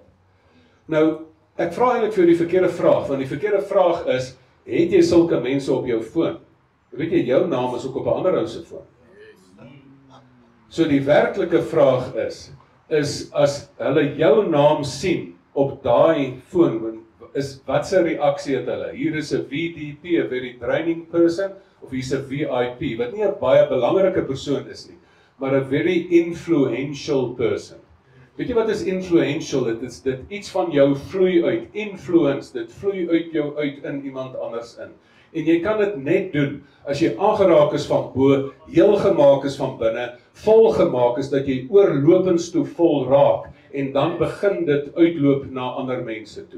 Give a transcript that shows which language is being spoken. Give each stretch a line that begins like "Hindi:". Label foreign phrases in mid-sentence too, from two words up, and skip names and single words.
Afrikaans: Nou, ek vra eintlik vir jou die verkeerde vraag, want die verkeerde vraag is, het jy sulke mense op jou foon? Weet jy, jou naam is ook op 'n ander ou se foon. So die werklike vraag is as hulle jou naam sien op daai foon, wat se reaksie het hulle? Hier is 'n VDP, 'n
English: very draining person,
Afrikaans: of hier's 'n VIP, wat nie 'n baie belangrike persoon is nie, maar 'n
English: very influential person.
Afrikaans: Weet jy wat is influential? Dit is iets van jou vloei uit, influence, dit vloei uit jou uit in iemand anders in. En jy kan dit net doen as jy aangeraak is van bo, heel gemaak is van binne, vol gemaak is dat jy oorlopends toe vol raak en dan begin dit uitloop na ander mense toe.